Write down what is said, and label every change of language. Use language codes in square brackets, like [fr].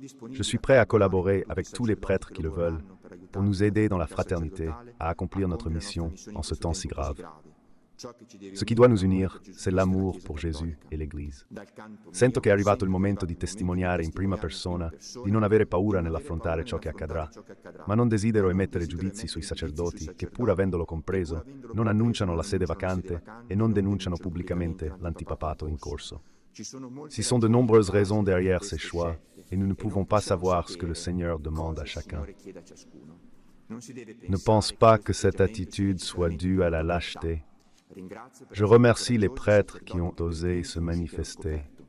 [fr] Je suis prêt à collaborer avec tous les prêtres qui le veulent pour nous aider dans la fraternité à accomplir notre mission en ce temps si grave. Ce qui doit nous unire, c'est l'amour pour [it] Gesù e [fr] l'Église. [it] Sento che è arrivato il momento di testimoniare in prima persona, di non avere paura nell'affrontare ciò che accadrà, ma non desidero emettere giudizi sui sacerdoti che, pur avendolo compreso, non annunciano la sede vacante e non denunciano pubblicamente l'antipapato in corso. [fr] Ce sont de nombreuses raisons derrière ces choix, et nous ne pouvons pas savoir ce que le Seigneur demande à chacun. Ne pense pas que cette attitude soit due à la lâcheté, Je remercie les prêtres qui ont osé se manifester.